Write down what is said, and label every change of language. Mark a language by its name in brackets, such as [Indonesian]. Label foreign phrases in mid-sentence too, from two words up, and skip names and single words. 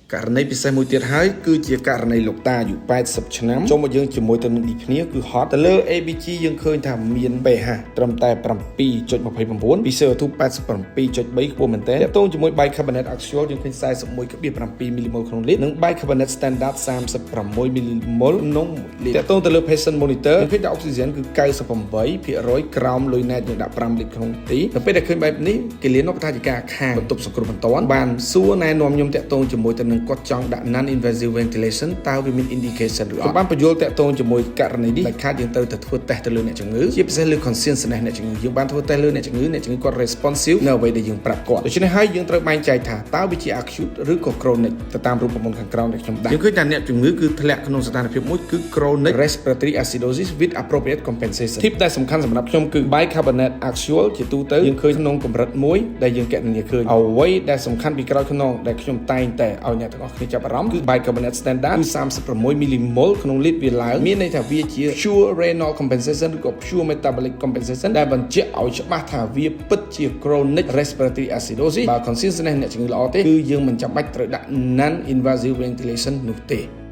[Khmer] ករណីពិសេសមួយទៀតហើយគឺជាករណីលោកតាអាយុ80ឆ្នាំចូលមកយើងជាមួយទៅនឹងឌីគ្នាគឺ hot ទៅលើ ABG យើងឃើញថាមាន pH ត្រឹមតែ 7.29 ពី CO2 87.3 ខ្ពស់មែនទែនតកតងជាមួយ [English] bicarbonate axial [Khmer] យើងឃើញ 41.7 mmol ក្នុងលីត្រនិង [English] bicarbonate standard [Khmer] 36 mmol ក្នុងលីត្រតកតងទៅលើ [English] patient monitor [Khmer] យើងឃើញថា oxygen គឺ 98% ក្រោមលុយណែតយើងដាក់ 5 លីត្រក្នុងទីនៅពេលដែលឃើញបែបនេះគេលានមកថាជាការខាងបន្ទប់សង្គ្រោះបន្ទាន់បានសួរណែនាំខ្ញុំតកតងជាមួយទៅនឹងគាត់ចង់ដាក់ [English] non invasive ventilation [Khmer] តើវាមាន indication ឬអត់បានបញ្យល់តកតងជាមួយករណីនេះដែលខាតយើងត្រូវទៅធ្វើតេស្តទៅលើអ្នកជំងឺជាពិសេសលើ consciousness អ្នកជំងឺយើងបានធ្វើតេស្តលើអ្នកជំងឺគាត់ responsive នៅអ្វីដែលយើងប្រាប់គាត់ដូច្នេះ ហើយយើងត្រូវបែងចែកថាតើវាជា acute ឬក៏ chronic ទៅតាមរូបមន្តខាងក្រោមដែលខ្ញុំដាក់យើងឃើញថាអ្នកជំងឺគឺធ្លាក់ក្នុងស្ថានភាព មួយគឺ [English] chronic respiratory acidosis with appropriate compensation tip [Khmer] ដែលសំខាន់សម្រាប់ខ្ញុំគឺ [English] bicarbonate axial [Khmer] ជាទូទៅយើងឃើញក្នុងកម្រិតមួយដែលយើងកណនាឃើញអ្វីដែលសំខាន់ពីក្រោយខ្នងដែលខ្ញុំតែងតែឲ្យអ្នកទាំងអស់គ្នាចាប់អារម្មណ៍គឺ [English] bicarbonate standard [Khmer] គឺ36 mmol ក្នុងលីត្រវាឡើងមានន័យថាវាជា [English] pure renal compensation [Khmer] ឬក៏ [English] pure metabolic compensation [Khmer] ដែលបញ្ជាក់ឲ្យច្បាស់ថាវាពិតជា [English] chronic respiratory acidosis [Khmer] បើ consciousness អ្នកជំងឺល្អទេគឺយើងមិនចាំបាច់ត្រូវដាក់ [English] non invasive ventilation [Khmer] នោះទេ